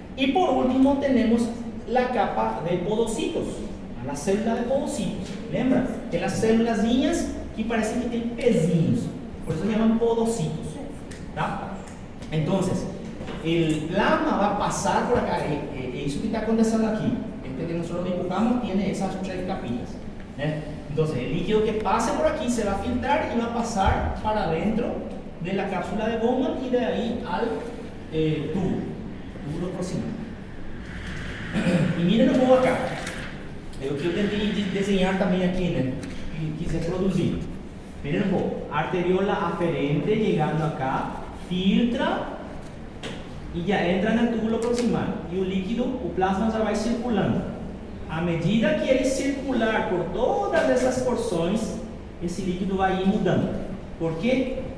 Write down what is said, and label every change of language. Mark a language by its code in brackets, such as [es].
[pt] E por último, temos a capa de podocitos, a célula de podocitos, lembra? Aquelas célulazinhas que parecem que têm pezinhos, por isso se chamam podocitos, tá? Então, o plasma vai passar por acá, é isso que está acontecendo aqui. [es] Que nosotros dibujamos tiene esas 3 capitas, ¿eh? Entonces el líquido que pase por aquí se va a filtrar y va a pasar para dentro de la cápsula de Bowman y de ahí al túbulo proximal. Y miren un poco acá, [pt] é o que eu tentei desenhar também aqui, né? Que quis reproduzir. [es] Miren un poco, arteriola aferente llegando acá, [pt] filtra e já entra no túbulo proximal. E o líquido, o plasma já vai circulando. À medida que ele circular por todas essas porções, esse líquido vai ir mudando. Por quê?